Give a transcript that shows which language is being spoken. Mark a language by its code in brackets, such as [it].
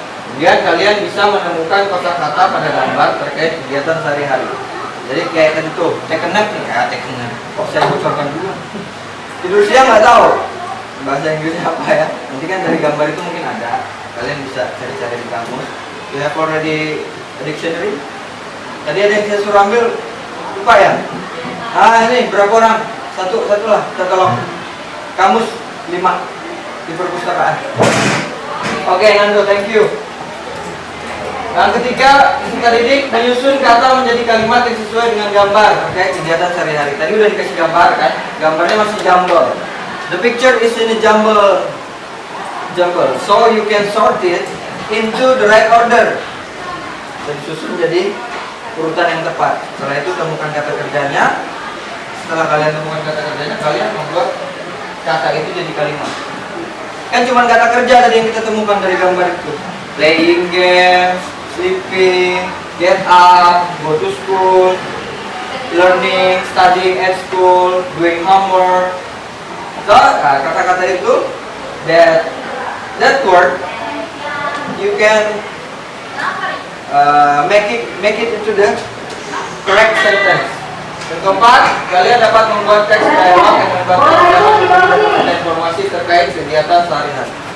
[id] Kemudian kalian bisa menemukan kosakata pada gambar terkait kegiatan sehari-hari. Jadi kayak tadi tuh, [en] take a nap [id] nih, take a nap. Kok saya bocorkan dulu? Tidur siang nggak tahu bahasa Inggrisnya apa ya. Nanti kan dari gambar itu mungkin ada. Kalian bisa cari-cari di kamus. [en] You have already a dictionary? [id] Tadi ada yang saya suruh ambil, lupa ya? Ini berapa orang? Satu lah, kita tolong. Kamus 5 di perpustakaan. Oke, Nando, [en] thank you. [id] Yang ketiga, kita didik menyusun kata menjadi kalimat yang sesuai dengan gambar. Oke, kegiatan sehari-hari. Tadi udah dikasih gambar kan? Gambarnya masih jumble. [en] The picture is in a jumble. So you can sort it into the right order. [id] Dan disusun jadi urutan yang tepat. Setelah itu temukan kata kerjanya. Setelah kalian temukan kata kerjanya, kalian membuat kata itu jadi kalimat. Kan cuma kata kerja tadi yang kita temukan dari gambar itu. [en] Playing games, sleeping, get up, go to school, learning, studying at school, doing homework. So, [id] kata-kata itu, [en] that word, you can make it into the correct sentence. [id] Yang keempat, kalian dapat membuat teks dialog yang melibatkan informasi terkait kegiatan sehari-hari.